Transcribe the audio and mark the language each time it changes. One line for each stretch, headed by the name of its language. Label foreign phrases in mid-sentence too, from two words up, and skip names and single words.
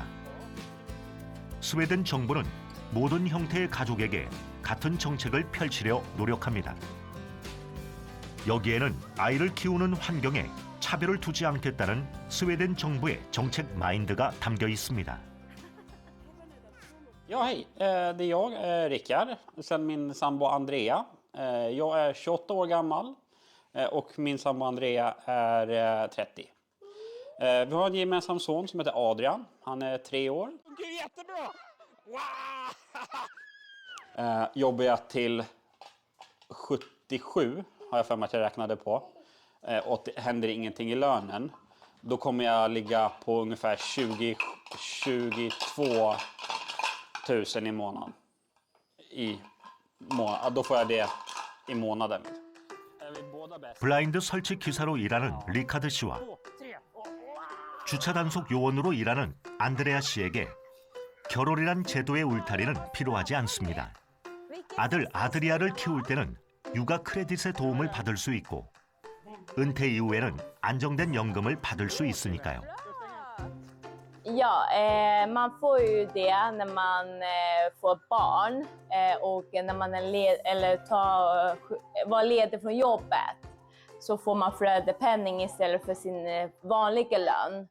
Korean: 스웨덴 정부는 모든 형태의 가족에게 같은 정책을 펼치려 노력합니다. 여기에는 아이를 키우는 환경에 차별을 두지 않겠다는 스웨덴 정부의 정책 마인드가 담겨 있습니다.
Swedish: Ja, hej. Det är jag, Rickard, sen min sambo Andrea. Jag är 28 år gammal och min sambo Andrea är 30. Vi har en gemensam son som heter Adrian. Han är 3 år. Gud, jättebra! Wow! Jobbar jag till 77, har jag för mig att jag räknade på. Och det händer ingenting i lönen. Då kommer jag ligga på ungefär 22 000 i månaden. Då får jag det i månaden.
Korean: 블라인드 설치 기사로 일하는 리카드 씨와 주차 단속 요원으로 일하는 안드레아 씨에게 결혼이란 제도의 울타리는 필요하지 않습니다. 아들 아드리아를 키울 때는 육아 크레딧의 도움을 받을 수 있고 은퇴 이후에는 안정된 연금을 받을 수 있으니까요.
Swedish: Ja, man får ju det när man får barn och när man var ledig från jobbet så får man föräldrapenning istället för sin vanliga lön.